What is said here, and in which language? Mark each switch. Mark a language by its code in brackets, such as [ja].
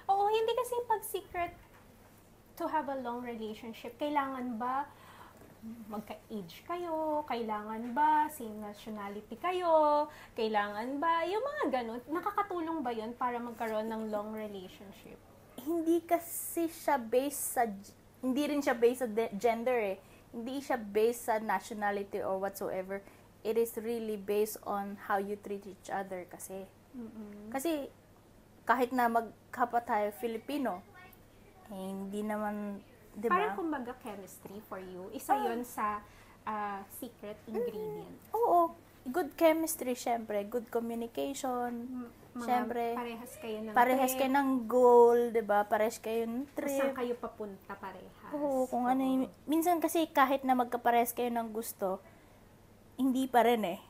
[tl] Oo, hindi kasi pag- secret to have a long relationship, kailangan ba magka-age kayo? Kailangan ba same nationality kayo? Kailangan ba? Yung mga ganun, nakakatulong ba yun para magkaroon ng long relationship? Hindi kasi siya based sa, hindi rin siya based sa gender eh. Hindi siya based sa nationality or whatsoever. [en] It is really based on how you treat each other kasi. [tl] Kasi kahit na magkapa tayo Filipino, hindi naman, di ba? Parang kumbaga chemistry for you. Isa yun sa secret ingredient. [en] Oo. Good chemistry, syempre. Good communication. Syempre. [tl] Parehas kayo ng goal, di ba? Parehas kayo ng trip. Saan kayo papunta parehas. Oo, kung ano yung... Minsan kasi kahit na magkaparehas kayo ng gusto, hindi pa rin eh.